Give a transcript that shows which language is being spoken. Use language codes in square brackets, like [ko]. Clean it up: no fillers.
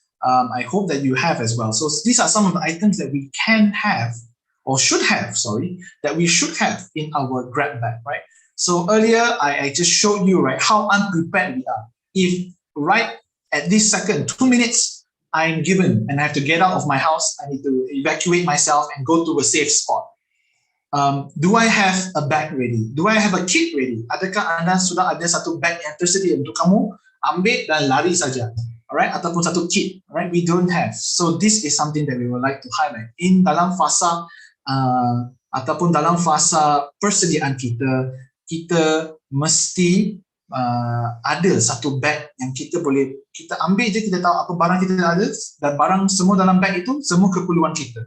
[en] I hope that you have as well. So, these are some of the items that we can have or should have, that we should have in our grab bag, right? So, earlier I just showed you, right, how unprepared we are. If right at this second, 2 minutes, I'm given and I have to get out of my house. I need to evacuate myself and go to a safe spot. Do I have a bag ready? Do I have a kit ready? [ms] Adakah anda sudah ada satu bag yang tersedia untuk kamu ambil dan lari saja? [en] Alright, [ms] ataupun satu kit. [en] Alright, we don't have. So this is something that we would like to highlight. [ms] In dalam fasa ataupun dalam fasa persediaan kita mesti ada satu bag yang kita ambil je, kita tahu apa barang kita ada dan barang semua dalam bag itu semua keperluan kita.